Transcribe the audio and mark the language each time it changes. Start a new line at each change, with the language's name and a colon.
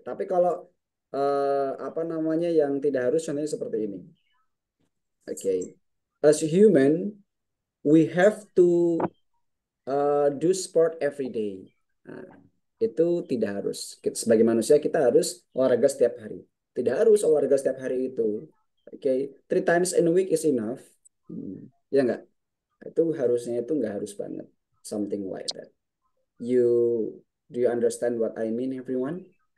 Indonesian: Tapi kalau apa namanya yang tidak harus contohnya seperti ini. Oke.
English: As a human, we have to do sport every day.
Indonesian: Nah, itu tidak harus. Sebagai manusia kita harus olahraga setiap hari. Tidak harus olahraga setiap hari itu.
English: Oke, 3 times in a week is enough.
Indonesian: Ya enggak? Itu harusnya itu enggak harus banget.
English: Something like that. Do you understand what I mean, everyone?